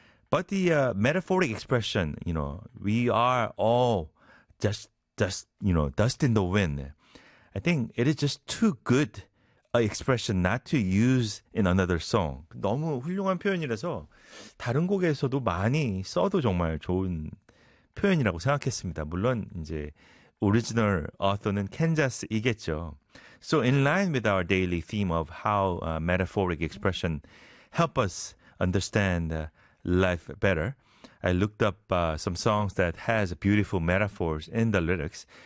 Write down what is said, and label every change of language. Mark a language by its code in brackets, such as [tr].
[en] But the metaphoric expression, you know, we are all dust in the wind. I think it is just too good a expression not to use in another song. [ko] 너무 훌륭한 표현이라서 다른 곡에서도 많이 써도 정말 좋은 표현이라고 생각했습니다. 물론 이제 오리지널 author는 캔자스이겠죠. [en] So in line with our daily theme of how metaphoric expression help us understand life better, I looked up some songs that has beautiful metaphors in the lyrics.